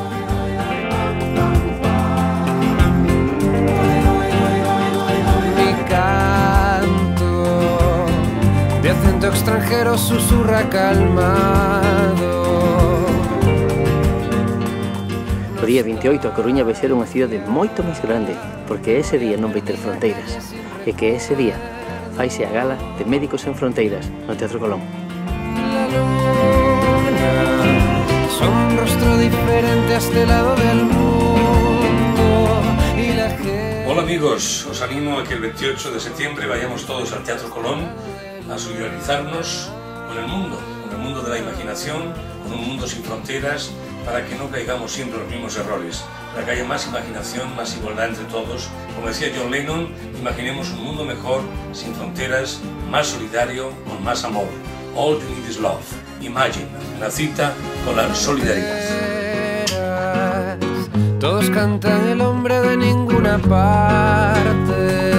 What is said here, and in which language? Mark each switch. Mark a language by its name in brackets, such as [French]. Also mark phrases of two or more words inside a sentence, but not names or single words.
[Spanish] Mi canto de acento extranjero susurra calmado. [Galician] O día 28 a Coruña vai ser unha cidade moito máis grande, porque ese día non vai ter fronteiras, e que ese día faise a gala de Médicos Sen Fronteiras no Teatro Colón. [Spanish] La luna son un rostro diferente a este lado del mundo y la gente... Hola amigos, os animo a que el 28 de septiembre vayamos todos al Teatro Colón a solidarizarnos con el mundo de la imaginación, con un mundo sin fronteras, para que no caigamos siempre en los mismos errores, para que haya más imaginación, más igualdad entre todos. Como decía John Lennon, imaginemos un mundo mejor, sin fronteras, más solidario, con más amor. [English] All you need is love. [Spanish] Imagine, la cita con la solidaridad. Todos cantan el hombre de ninguna parte.